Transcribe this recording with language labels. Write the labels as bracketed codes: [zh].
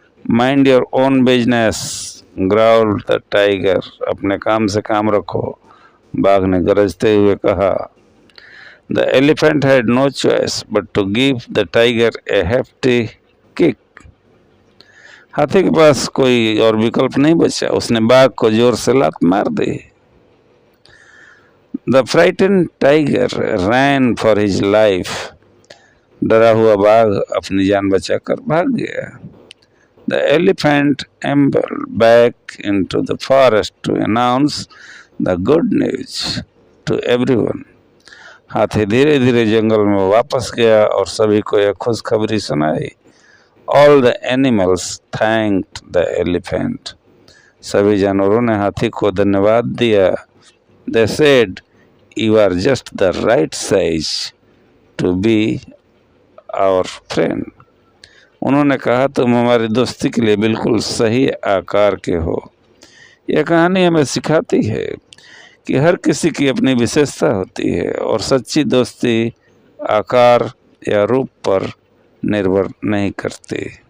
[en] Mind your own business, growled the tiger. [hi] अपने काम से काम रखो, बाघ ने गरजते हुए कहा। [en] The elephant had no choice but to give the tiger a hefty kick. [hi] हाथी के पास कोई और विकल्प नहीं बचा, उसने बाघ को जोर से लात मार दी। [en] The frightened tiger ran for his life. [hi] डरा हुआ बाघ अपनी जान बचाकर भाग गया। [en] The elephant ambled back into the forest to announce the good news to everyone. [hi] हाथी धीरे धीरे जंगल में वापस गया और सभी को यह खुशखबरी सुनाई। [en] All the animals thanked the elephant. [hi] सभी जानवरों ने हाथी को धन्यवाद दिया। [en] They said, "You are just the right size to be our friend." [hi] उन्होंने कहा, तुम हमारी दोस्ती के लिए बिल्कुल सही आकार के हो। यह कहानी हमें सिखाती है कि हर किसी की अपनी विशेषता होती है और सच्ची दोस्ती आकार या रूप पर निर्भर नहीं करती।